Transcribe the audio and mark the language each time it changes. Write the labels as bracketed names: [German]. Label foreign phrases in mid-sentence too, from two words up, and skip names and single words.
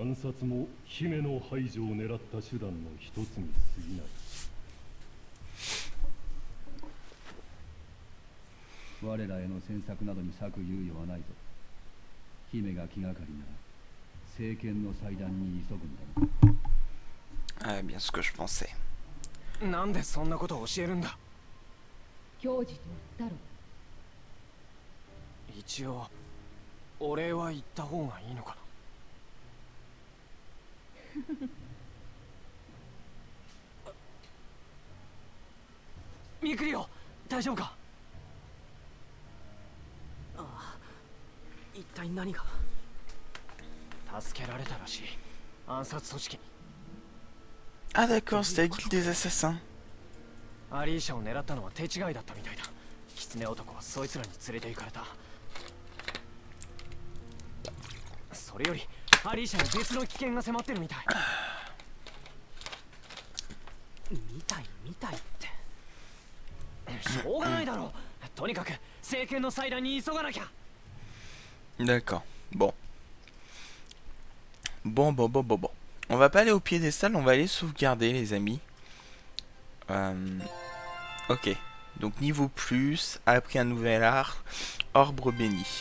[Japanese] 暗殺も姫の排除を狙った手段の一つに過ぎない。我らへの詮索などに割く猶予はないぞ。姫が気がかりなら政権の祭壇に急ぐんだ。 [French] Ah, bien ce que je pensais. [Japanese] なんでそんなことを教えるんだ。矜持と言ったろ。一応お礼は言った方がいいのかな。ミクリオ、大丈夫か。ああ、一体何が。助けられたらしい。暗殺組織に。 [French] Ah d'accord, c'était la guilde des assassins. [Japanese] アリーシャを狙ったのは手違いだったみたいだ。狐男はそいつらに連れて行かれた。それよりアリーシャに別の危険が迫ってるみたい。見たい見たいってしょうがないだろう。とにかく政権の祭壇に急がなきゃ。 [French] D'accord. Bon. Bon. On va pas aller au piédestal, on va aller sauvegarder, les amis. Ok. Donc niveau plus, appris un nouvel art, orbre béni.